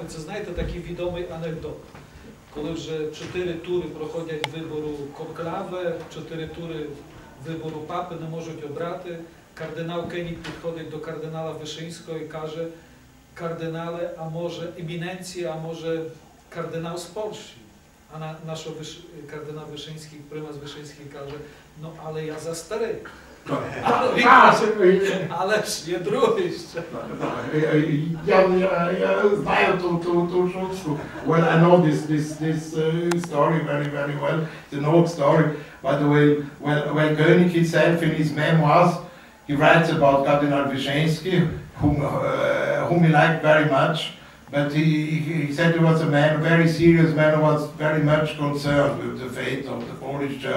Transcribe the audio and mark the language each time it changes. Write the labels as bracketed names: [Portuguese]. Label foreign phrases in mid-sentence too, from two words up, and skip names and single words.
[Ukrainian] Це, знаєте, такий відомий анекдот. Коли вже 4 тури проходять вибору конклави, 4 тури вибору папи не можуть обрати, кардинал Кенік підходить до кардинала Вишинського і каже: кардинале, а може еміненція, а може кардинал з Польщі? А наш кардинал Вишинський, примас Вишинський каже: ну, але я за старий. Але ж є другий ще. Я знаю ту шутку. [English] Well, I know this story very well. It's an old story. By the way, when König himself in his memoirs, he writes about Cardinal Wyszynski, whom he liked very much. But he said he was a man, a very serious man, who was very much concerned with the fate of the Polish Church.